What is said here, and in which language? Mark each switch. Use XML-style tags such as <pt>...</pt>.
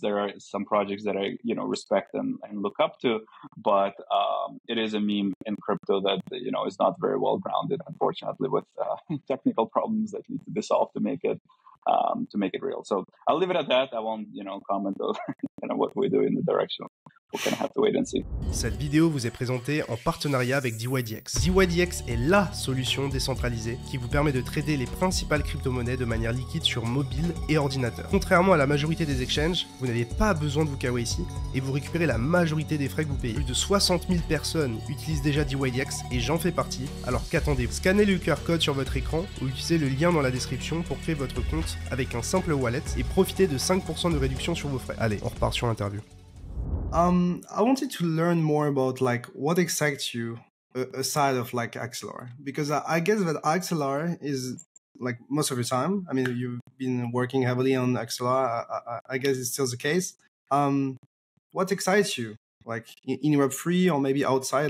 <en>There are some projects that I, respect and look up to, but it is a meme in crypto that, is not very well grounded, unfortunately, with technical problems that need to be solved to make it real. So I'll leave it at that. I won't, comment on what we do in the direction we'll kind of have to wait and see.</en> <fr>Cette vidéo vous est présentée en partenariat avec dYdX. dYdX est la solution décentralisée qui vous permet de trader les principales crypto-monnaies de manière liquide sur mobile et ordinateur. Contrairement à la majorité des exchanges, vous n'avez pas besoin de vous KYC et vous récupérez la majorité des frais que vous payez. Plus de 60 000 personnes utilisent déjà dYdX et j'en fais partie, alors qu'attendez-vous? Scannez le QR code sur votre écran ou utilisez le lien dans la description pour créer votre compte avec un simple wallet et profitez de 5% de réduction sur vos frais. Allez, on repart sur l'interview.</fr> <en>I wanted to learn more about like what excites you aside of like Axelar, because I guess that Axelar is like most of the time. I mean, you've been working heavily on Axelar. I guess it's still the case. What excites you, like in Web3 or maybe outside?</en>